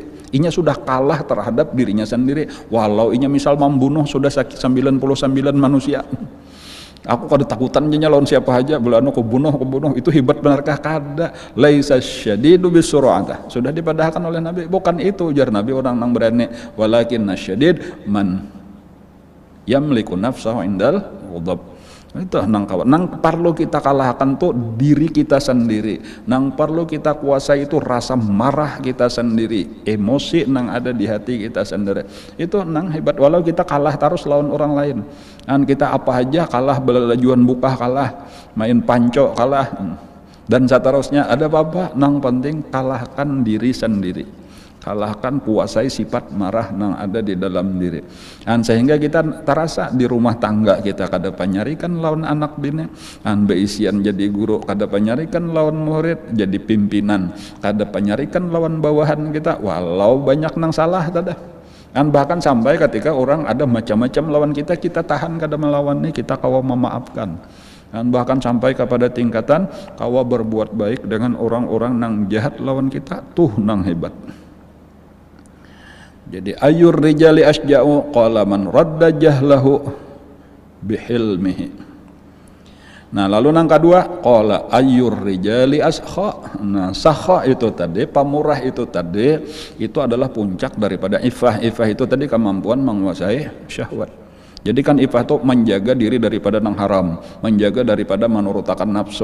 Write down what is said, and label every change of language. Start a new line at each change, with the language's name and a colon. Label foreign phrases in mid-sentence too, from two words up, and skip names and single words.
Banjar: Inya sudah kalah terhadap dirinya sendiri. Walau inya misal membunuh sudah 99 manusia. Aku kada takutan nya lawan siapa aja. Belano aku bunuh itu hebat benarkah? Kada.
Arabic: ليس الشديد بالصرعة.
Banjar: Sudah dipadahkan oleh Nabi. Bukan itu ujar Nabi orang yang berani.
Arabic: ولكن الشديد من يملك نفسه عند الغضب.
Banjar: Itu nang perlu kita kalahkan tuh diri kita sendiri. Nang perlu kita kuasai itu rasa marah kita sendiri, emosi nang ada di hati kita sendiri. Itu nang hebat. Walau kita kalah terus lawan orang lain, kita apa aja kalah, belajuan buka kalah, main panco kalah, dan seterusnya ada apa-apa. Nang penting kalahkan diri sendiri. Kalahkan, kuasai sifat marah yang ada di dalam diri. Dan sehingga kita terasa di rumah tangga kita kada panyarikan lawan anak bini, beisian jadi guru kada panyarikan lawan murid, jadi pimpinan kada panyarikan lawan bawahan kita, walau banyak nang salah tada. Dan bahkan sampai ketika orang ada macam-macam lawan kita tahan kada melawan nih, kita kawa memaafkan. Dan bahkan sampai kepada tingkatan kawa berbuat baik dengan orang-orang nang jahat lawan kita, tuh nang hebat.
Arabic: Jadi أي الرجال أشجع قال من رد جهله بحلمه.
Banjar: Nah, lalu nang kedua
Arabic: قال أي الرجال أسخى.
Banjar: Nah, sakha itu tadi, pamurah itu tadi, itu adalah puncak daripada ifah. Ifah itu tadi kemampuan menguasai syahwat. Jadi kan ifah itu menjaga diri daripada nang haram, menjaga daripada menurutakan nafsu.